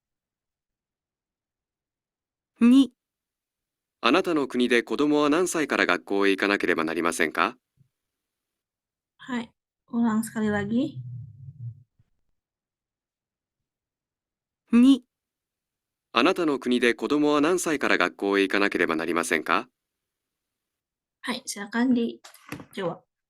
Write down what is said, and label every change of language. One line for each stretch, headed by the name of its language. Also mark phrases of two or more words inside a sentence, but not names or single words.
Japanese: 2、あなたの国で子供は何歳から学校へ行かなければなりませんか？
Indonesian: Hai, ulang sekali lagi.
Japanese: 2、あなたの国で子供は何歳から学校へ行かなければなりませんか？
Indonesian: Hai, silakan dijawab.